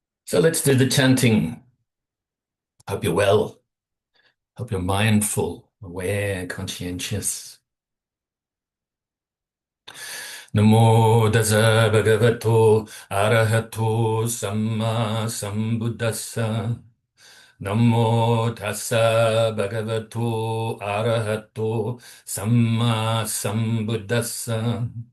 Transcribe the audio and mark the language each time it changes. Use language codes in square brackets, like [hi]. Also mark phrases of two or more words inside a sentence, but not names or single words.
[en] So let's do the chanting. Hope you're well. Hope you're mindful, aware, conscientious. [pi] Namo tassa bhagavato arahato samma sambuddhassa. Namo tassa bhagavato arahato samma sambuddhassa.